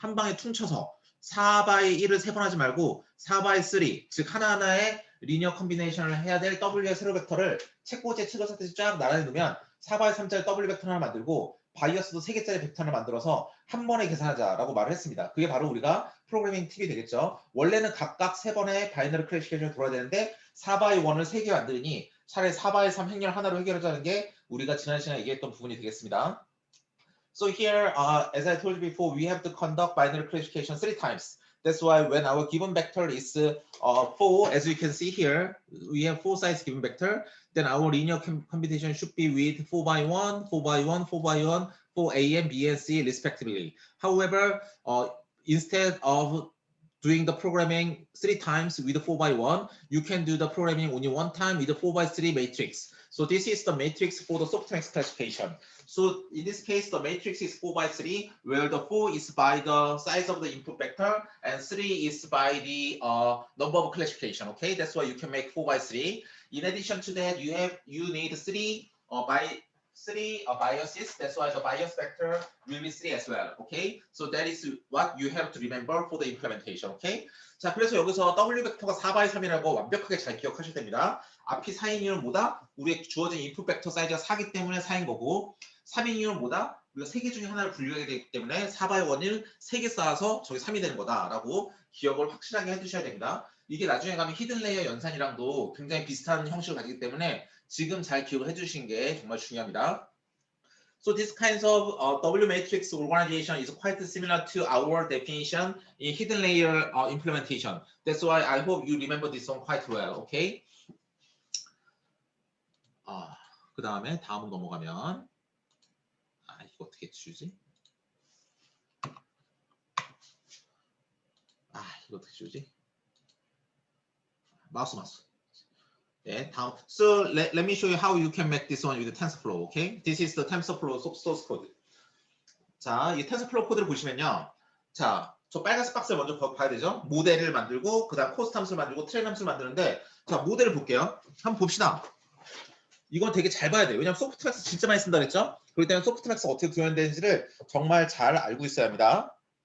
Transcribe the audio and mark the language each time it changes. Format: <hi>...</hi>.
<ko>한 방에 퉁쳐서 4by 1을 3번 하지 말고 4by 3, 즉 하나하나의 리니어 컴비네이션을 해야 될 W의 세로 벡터를 책꽂이에 찍어서 쫙 나란히 놓으면 4by 3짜리 W 벡터 하나 만들고 바이어스도 3개짜리 벡터 하나 만들어서 한 번에 계산하자라고 말을 했습니다. 그게 바로 우리가 프로그래밍 팁이 되겠죠. 원래는 각각 3번의 바이너리 클래시피케이션을 돌아야 되는데 4by 1을 3개 만드니 차라리 4by 3 행렬 하나로 해결하자는 게 우리가 지난 시간에 얘기했던 부분이 되겠습니다.</ko> <en>So here, as I told you before, we have to conduct binary classification 3 times. That's why when our given vector is 4, as you can see here, we have 4 sides given vector. Then our linear computation should be with 4x1, 4x1, 4x1, for A and B and C respectively. However, instead of doing the programming 3 times with the 4x1, you can do the programming only 1 time with the 4x3 matrix. So this is the matrix for the softmax classification. So in this case, the matrix is 4x3, where the 4 is by the size of the input vector and 3 is by the number of classification. Okay, that's why you can make 4x3. In addition to that, you need 3 by 3 biases. That's why the bias vector will be 3 as well. Okay, so that is what you have to remember for the implementation. Okay.</en> <ko>자, 그래서 여기서 W 벡터가 4x3이라고 완벽하게 잘 기억하셔야 됩니다. 앞이 4인 이유는 뭐다? 우리의 주어진 인풋 벡터 사이즈가 4기 때문에 4인 거고, 3인 이유는 뭐다? 우리가 3개 중에 하나를 분류하게 되기 때문에 4x1을 3개 쌓아서 저게 3이 되는 거다라고 기억을 확실하게 해두셔야 됩니다. 이게 나중에 가면 히든 레이어 연산이랑도 굉장히 비슷한 형식을 가지기 때문에 지금 잘 기억을 해주신 게 정말 중요합니다.</ko> <en>So this kind of W matrix organization is quite similar to our definition in hidden layer implementation. That's why I hope you remember this one quite well. Okay.</en> <ko>그 다음에 다음으로 넘어가면 이거 어떻게 지우지? 이거 어떻게 지우지? 마우스. 네, 다음.</ko> <en>So let me show you how you can make this one with the TensorFlow. Okay, this is the TensorFlow source code.</en> <ko>자, 이 TensorFlow 코드를 보시면요. 자, 저 빨간색 박스를 먼저 봐야 되죠. 모델을 만들고 그다음 코스트 함수를 만들고 트레인 함수를 만드는데, 자, 모델을 볼게요. 한번 봅시다. 이건 되게 잘 봐야 돼요. 왜냐면 소프트맥스 진짜 많이 쓴다 그랬죠. 그렇기 때문에 소프트맥스가 어떻게 구현되는지를 정말 잘 알고 있어야 합니다.</ko>